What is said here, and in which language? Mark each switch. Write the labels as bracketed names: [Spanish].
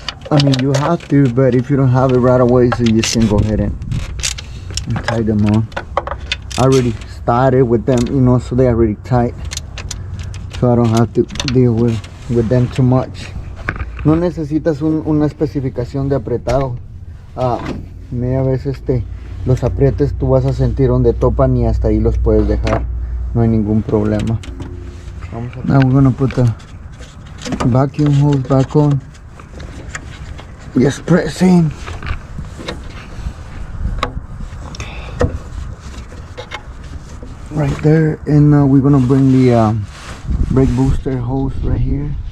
[English] I mean, you have to, but if you don't have it right away, so you just can go ahead and tie them on. I already started with them, you know, so they're already tight, so I don't have to deal with them too much. [Spanish] No necesitas una especificación de apretado. Media vez los aprietes tú vas a sentir donde topan y hasta ahí los puedes dejar, no hay ningún problema. [English] Now we're gonna put the vacuum hose back on. Just press in. Right there, and we're gonna bring the brake booster hose right here.